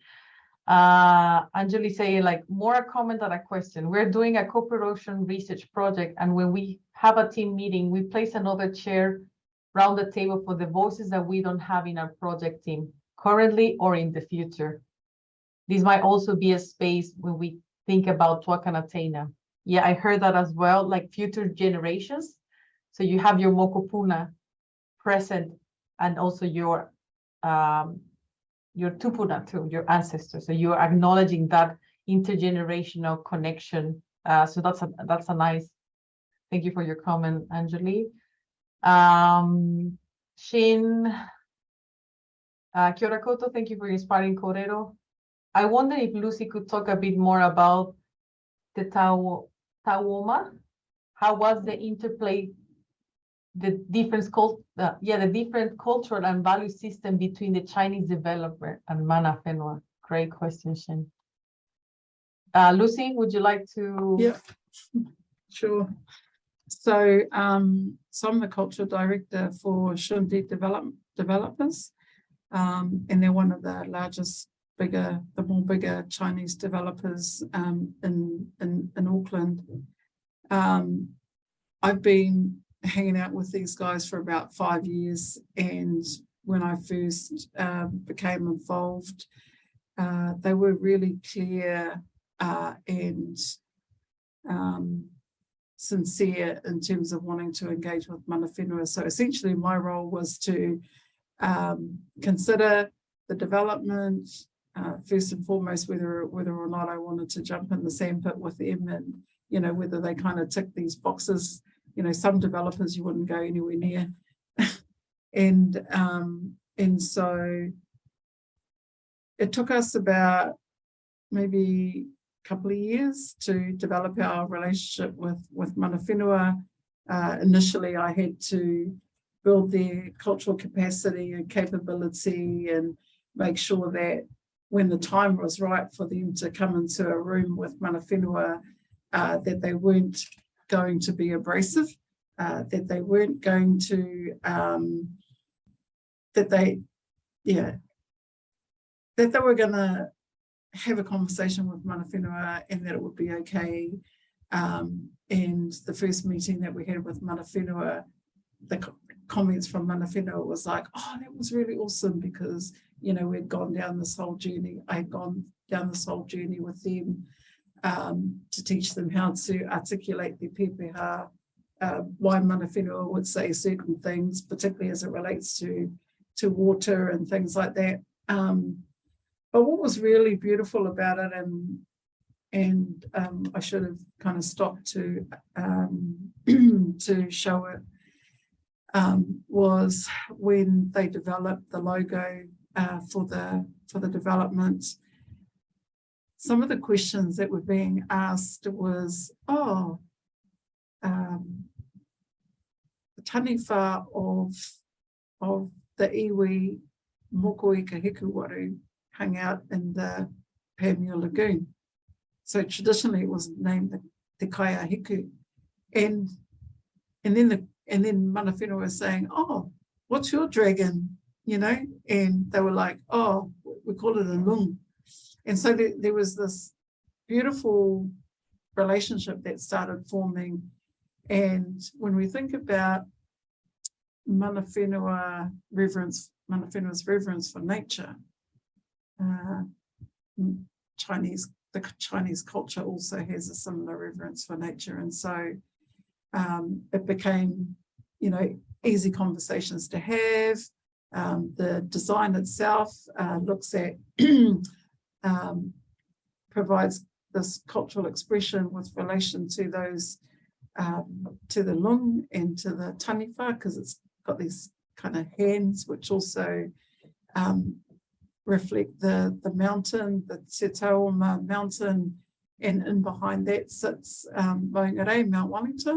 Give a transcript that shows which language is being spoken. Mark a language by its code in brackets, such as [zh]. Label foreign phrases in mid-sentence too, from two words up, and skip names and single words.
[en] Anjali saying, like, more a comment than a question. We're doing a cooperation research project, and when we have a team meeting, we place another chair around the table for the voices that we don't have in our project team currently or in the future. This might also be a space when we think about [mi] tuākana teina. [en] Yeah, I heard that as well, like future generations. So you have your mokopuna present, and also your tupuna too, your ancestors. So you're acknowledging that intergenerational connection. So that's a nice. Thank you for your comment, Anjali. Shin, [mi] kia ora koutou, [en] thank you for inspiring Kōrero. I wonder if Lucy could talk a bit more about the Tauoma. How was the interplay, the different cultural and value system between the Chinese developer and [mi] mana whenua? [en] Great question, Shin. Lucy, would you like to? Yeah, sure. So, so I'm the cultural director for Shundi Developers, and they're one of the largest, the more bigger Chinese developers in Auckland. I've been hanging out with these guys for about 5 years, and when I first became involved, they were really clear and sincere in terms of wanting to engage with [mi] mana whenua. [en] So essentially my role was to consider the development, first and foremost, whether or not I wanted to jump in the sandpit with them, and, you know, whether they kind of tick these boxes. You know, some developers you wouldn't go anywhere near. And so it took us about maybe a couple of years to develop our relationship with [mi] mana whenua. [en] Initially, I had to build their cultural capacity and capability and make sure that when the time was right for them to come into a room with [mi] mana whenua, [en] that they weren't going to be abrasive, that they weren't going to, that they were going to have a conversation with [mi] mana whenua [en] and that it would be okay. And the first meeting that we had with [mi] mana whenua, [en] the comments from [mi] mana whenua [en] was like, oh, that was really awesome because, you know, we'd gone down this whole journey. I'd gone down this whole journey with them to teach them how to articulate their pepeha, why [mi] mana whenua [en] would say certain things, particularly as it relates to water and things like that. But what was really beautiful about it, and I should have kind of stopped to show it, was when they developed the logo for the development. Some of the questions that were being asked was, the taniwha of the [mi] iwi moko i ka hiku waru [en] hung out in the Biennial Lagoon. So traditionally it was named the Kaia Hiku. And then [mi] mana whenua [en] was saying, oh, what's your dragon? You know, and they were like, oh, we call it a lung. And so there was this beautiful relationship that started forming. And when we think about [mi] mana whenua [en] reverence, [mi] mana whenua's [en] reverence for nature, the Chinese culture also has a similar reverence for nature. And so it became, you know, easy conversations to have. The design itself looks at, provides this cultural expression with relation to those, to the lung and to the taniwha, because it's got these kind of hands which also reflect the mountain, the Te Tauoma mountain, and in behind that sits Maungarei, Mount Wellington.